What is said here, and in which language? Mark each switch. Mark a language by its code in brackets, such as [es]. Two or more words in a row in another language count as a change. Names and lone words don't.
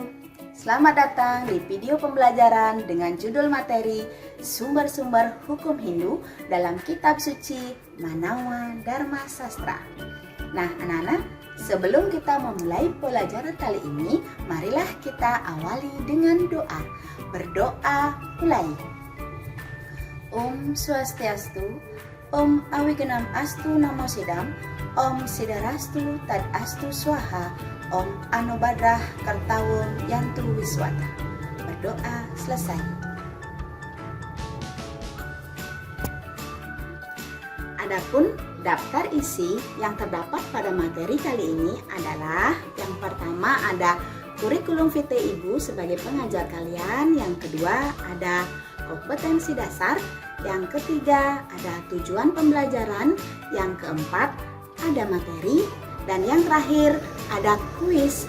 [id] Selamat datang di video pembelajaran dengan judul materi Sumber-sumber Hukum Hindu dalam Kitab Suci Manawa Dharma Sastra. Nah, anak-anak, sebelum kita memulai pelajaran kali ini, marilah kita awali dengan doa. Berdoa mulai. [sa] ॐ स्वस्त्यस्तु, ॐ अविघ्नम् अस्तु नमो सिद्धम्, ॐ सिद्धिरस्तु तद् अस्तु स्वाहा, ॐ आनो भद्राः क्रतवो यन्तु विश्वतः. [id] Berdoa selesai. Adapun daftar isi yang terdapat pada materi kali ini adalah yang pertama ada kurikulum vitae Ibu sebagai pengajar kalian, yang kedua ada kompetensi dasar, yang ketiga ada tujuan pembelajaran, yang keempat ada materi, dan yang terakhir ada kuis.